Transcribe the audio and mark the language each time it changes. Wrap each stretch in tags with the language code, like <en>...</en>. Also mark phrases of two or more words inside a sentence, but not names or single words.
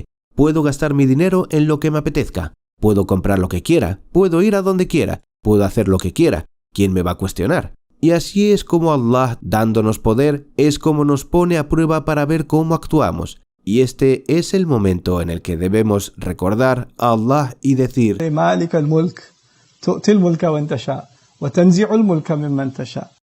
<es>Puedo gastar mi dinero en lo que me apetezca. Puedo comprar lo que quiera. Puedo ir a donde quiera. Puedo hacer lo que quiera. ¿Quién me va a cuestionar? Y así es como Allah, dándonos poder, es como nos pone a prueba para ver cómo actuamos. Y este es el momento en el que debemos recordar a Allah y decir:</es> <ar>مالك الملك تؤتي الملك من تشاء وتنزع الملك ممن تشاء</ar>